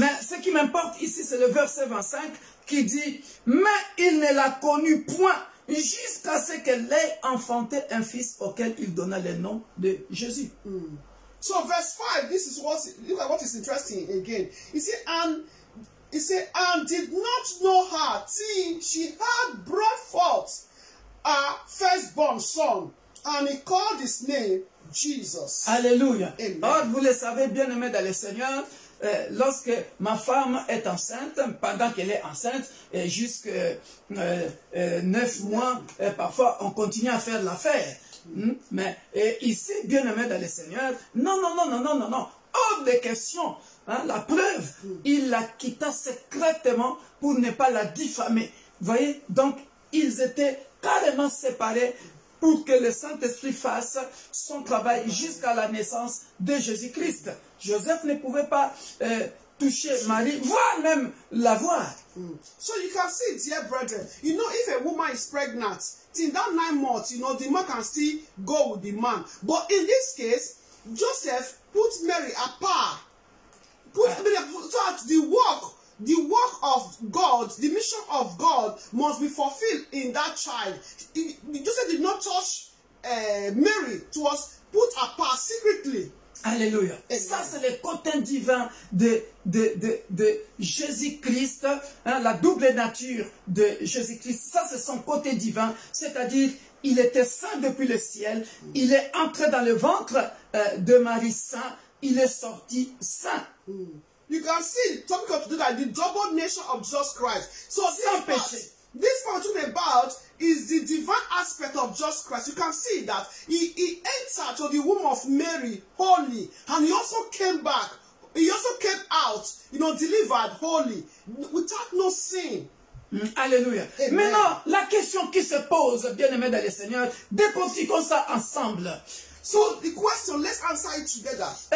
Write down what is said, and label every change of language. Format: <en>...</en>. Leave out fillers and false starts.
<fr>Mais ce qui m'importe ici, c'est le verset 25 qui dit, mais il ne l'a connu point jusqu'à ce qu'elle ait enfanté un fils auquel il donna le nom de Jésus.</fr> <en>So verse 5, this is look at what is interesting again. He said, and did not know her till she had brought forth her firstborn son, and he called his name Jesus.</en> <fr>Alléluia. Amen. Or, vous le savez, bien-aimés dans le Seigneur, lorsque ma femme est enceinte, pendant qu'elle est enceinte, jusqu'à 9 mois, parfois on continue à faire l'affaire. Mais ici, bien-aimés dans le Seigneur, non. Hors de question. Hein, la preuve, il la quitta secrètement pour ne pas la diffamer. Vous voyez, donc ils étaient carrément séparés pour que le Saint-Esprit fasse son travail jusqu'à la naissance de Jésus-Christ. Joseph ne pouvait pas toucher Marie, voire même la voir.</fr> <en>So you can see, dear brethren, you know, if a woman is pregnant, in that 9 months, you know, the man can still go with the man. But in this case, Joseph put Mary apart. So that the work of God, the mission of God must be fulfilled in that child. Joseph did not touch Mary. It was put apart secretly.</en> <fr>Alléluia. Et ça, c'est le côté divin de Jésus-Christ, hein, la double nature de Jésus-Christ. Ça, c'est son côté divin, c'est-à-dire, il était saint depuis le ciel, il est entré dans le ventre de Marie saint, il est sorti saint.</fr> <en>You can see, talking of today, the double nature of Jesus Christ. So this part we're talking about is the divine aspect of Jesus Christ. You can see that he entered to the womb of Mary holy, and he also came back. He also came out, you know, delivered holy, without no sin.</en> <fr>Alléluia. Amen. Maintenant, la question qui se pose, bien-aimés dans le Seigneur, décortiquons ça ensemble.</fr> <en>So the question, let's answer it together.</en>